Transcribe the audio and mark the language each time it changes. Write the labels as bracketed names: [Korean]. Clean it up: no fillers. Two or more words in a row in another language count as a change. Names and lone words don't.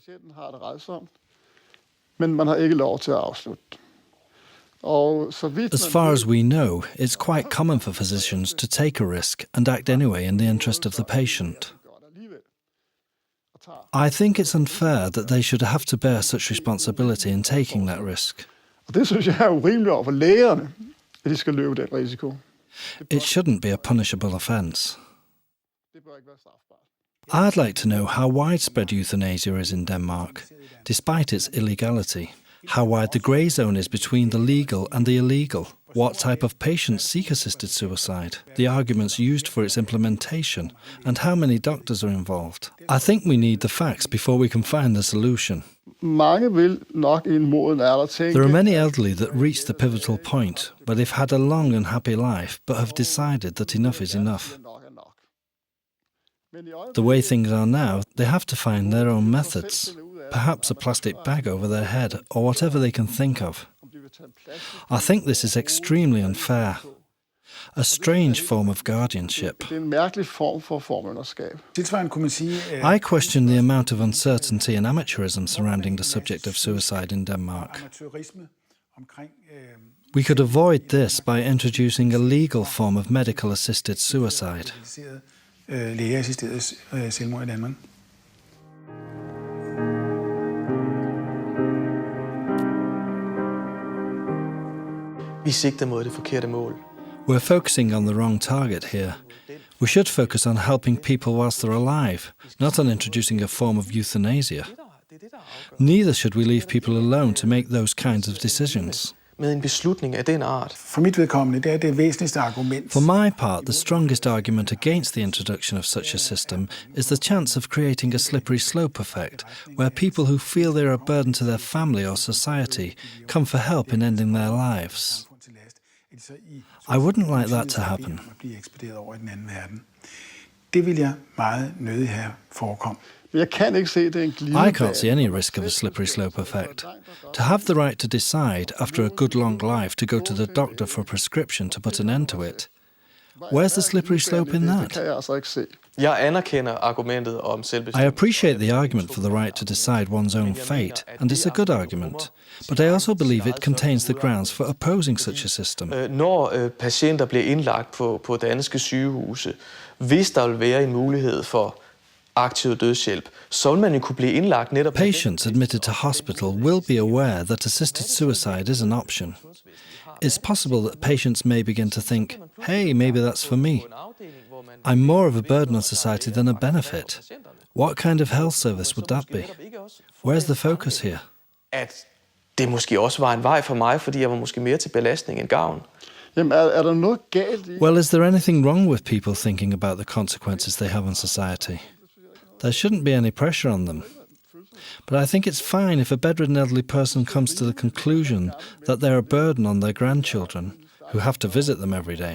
[English] As far as we know, it's quite common for physicians to take a risk and act anyway in the interest of the patient. I think it's unfair that they should have to bear such responsibility in taking that risk. [Danish] at de skal løbe den risiko. [English] It shouldn't be a punishable offence. I'd like to know how widespread euthanasia is in Denmark, despite its illegality. How wide the grey zone is between the legal and the illegal. What type of patients seek assisted suicide, the arguments used for its implementation, and how many doctors are involved. I think we need the facts before we can find the solution. [Danish] Mange vil nok i en moden alder tænke. [English] There are many elderly that reach the pivotal point, where they've had a long and happy life, but have decided that enough is enough. The way things are now, they have to find their own methods, perhaps a plastic bag over their head, or whatever they can think of. I think this is extremely unfair. A strange form of guardianship. I question the amount of uncertainty and amateurism surrounding the subject of suicide in Denmark. We could avoid this by introducing a legal form of medical assisted suicide. [Danish] Vi sigter mod det forkerte mål. [English] We're focusing on the wrong target here. We should focus on helping people whilst they're alive, not on introducing a form of euthanasia. Neither should we leave people alone to make those kinds of decisions. [Danish] Med en beslutning af den art. For mit vedkommende, det er det væsentligste argument. [English] For my part, the strongest argument against the introduction of such a system is the chance of creating a slippery slope effect, where people who feel they're a burden to their family or society come for help in ending their lives. I wouldn't like that to happen. [Danish] Det vil jeg meget nødig have forekom. [English] I can't see any risk of a slippery slope effect. To have the right to decide, after a good long life, to go to the doctor for a prescription to put an end to it. Where's the slippery slope in that? [Danish] Jeg anerkender argumentet om selvbestemmelse. [English] I appreciate the argument for the right to decide one's own fate, and it's a good argument. But I also believe it contains the grounds for opposing such a system. [Danish] Når patienter bliver indlagt på danske sygehuse, hvis der vil være en mulighed for aktiv dødshjælp, så vil man jo kunne blive indlagt netop. [English] Patients admitted to hospital will be aware that assisted suicide is an option. It's possible that patients may begin to think, hey, maybe that's for me. I'm more of a burden on society than a benefit. What kind of health service would that be? Where's the focus here? [Danish] At det måske også var en vej for mig, fordi jeg var måske mere til belastning end gavn. [English] Well, is there anything wrong with people thinking about the consequences they have on society? There shouldn't be any pressure on them. But I think it's fine if a bedridden elderly person comes to the conclusion that they're a burden on their grandchildren, who have to visit them every day.